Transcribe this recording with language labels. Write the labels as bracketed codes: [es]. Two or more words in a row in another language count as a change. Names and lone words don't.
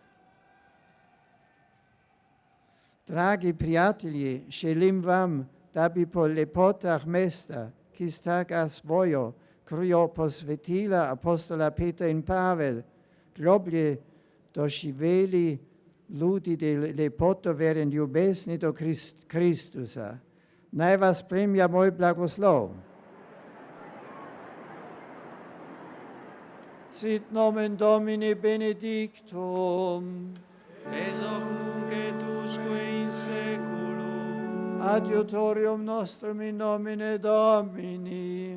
[sl] Dragi prijatelji, želim vam, da bi po lepotah mesta, ki sta ga svojo krvjo posvetila apostola Peter in Pavel, globlje doživeli ljudi lepoto vere in ljubezni do Kristusa. Naj vas spremlja moj blagoslov. [la] Sit nomen Domini benedictum, ex hoc nunc et usque in seculum, adiutorium nostrum in nomine Domini,